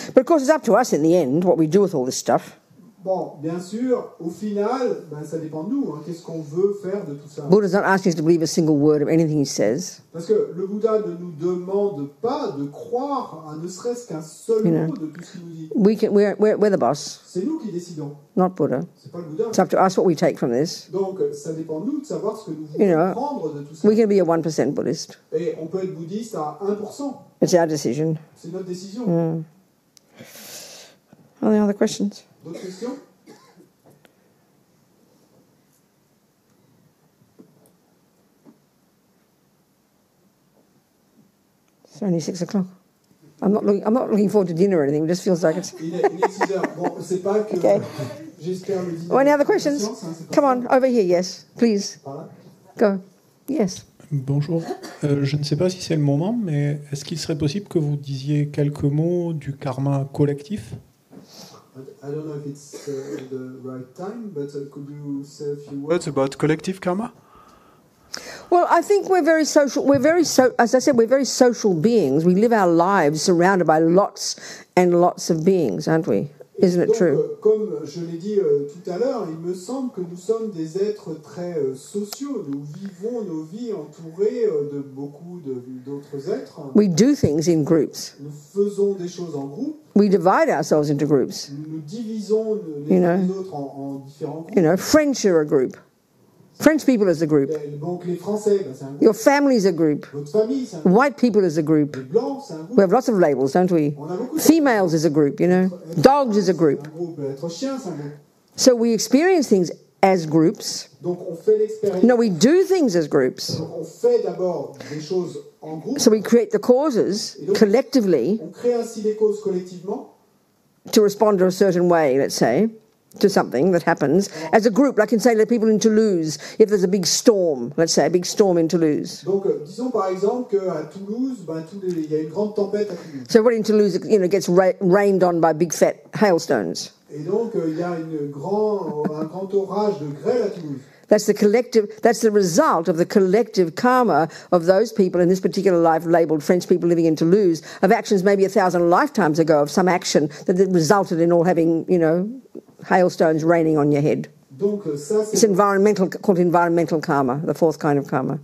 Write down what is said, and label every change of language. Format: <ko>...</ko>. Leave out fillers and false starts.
<en>But of course, it's up to us in the end what we do with all this stuff.</en> <fr>Bon, bien sûr, au final, ça dépend de nous. Hein, qu'est-ce qu'on veut faire de tout ça?</fr> <en>Buddha's not asking us to believe a single word of anything he says.</en> <fr>Parce que le Bouddha ne nous demande pas de croire à ne serait-ce qu'un seul mot de tout ce qu'il nous dit.</fr> <en>We're the boss,</en> <fr>C'est nous qui décidons,</fr> <en>not Buddha.</en> <fr>c'est pas le Bouddha.</fr> <en>It's up to us what we take from this.</en> <fr>Donc, ça dépend de nous de savoir ce que nous voulons prendre de tout ça.</fr> <en>We can be a 1% Buddhist.</en> <fr>Et on peut être bouddhiste à 1%.</fr> <en>It's our decision.</en> <fr>C'est notre décision.</fr> <en>Are there other questions?</en> <fr>D'autres questions?</fr> <en>It's only 6 o'clock. I'm not looking forward to dinner or anything. It just feels like it's...</en> <fr>Il est 6 heures. Bon, c'est pas que</fr> <en>Okay.</en> <fr>j'espère le dîner.</fr> <en>Oh, any other questions? Come on, over here, yes, please.</en> <fr>Par là.</fr> <en>Go. Yes.</en> <fr>Bonjour. Je ne sais pas si c'est le moment, mais est-ce qu'il serait possible que vous disiez quelques mots du karma collectif?</fr> <en>I don't know if it's the right time, but could you say a few words about collective karma? Well, I think we're very social. As I said, we're very social beings. We live our lives surrounded by lots and lots of beings, aren't we? Isn't it</en> <fr>Donc,</fr> <en>true?</en> <fr>comme je l'ai dit tout à l'heure, il me semble que nous sommes des êtres très sociaux. Nous vivons nos vies entourés de beaucoup d'autres êtres.</fr> <en>We do things in groups.</en> <fr>Nous faisons des choses en groupe.</fr> <en>We divide ourselves into groups.</en> <fr>Nous divisons les uns les autres en différents groupes.</fr> <en>French are a group. French people is a group.</en> <fr>Donc les Français, c'est un groupe.</fr> <en>Your family is a group.</en> <fr>Votre famille, c'est un groupe.</fr> <en>White people is a group.</en> <fr>Les Blancs, c'est un groupe.</fr> <en>We have lots of labels, don't we?</en> <fr>On a beaucoup de</fr> <en>Females is a group, Dogs is a group.</en> <fr>C'est un groupe. Être chien, c'est un groupe.</fr> <en>So we experience things as groups.</en> <fr>Donc on fait l'expérience.</fr> <en>No, we do things as groups.</en> <fr>Donc on fait d'abord des choses en groupe.</fr> <en>So we create the causes collectively</en> <fr>On crée ainsi les causes collectivement.</fr> <en>to respond to a certain way, let's say, to something that happens as a group, like in, say, the people in Toulouse, if there's a big storm, let's say, a big storm in Toulouse.</en> <fr>Donc, disons par exemple qu'à Toulouse, il y a une grande tempête à Toulouse.</fr> <en>So everybody in Toulouse, gets rained on by big fat hailstones.</en> <fr>Et donc, il y a un grand orage de grêle à Toulouse.</fr> <en>That's the result of the collective karma of those people in this particular life labelled French people living in Toulouse, of actions maybe 1,000 lifetimes ago, of some action that resulted in all having, hailstones raining on your head.</en> <fr>Donc, ça,</fr> <en>it's called environmental karma, the fourth kind of karma.</en>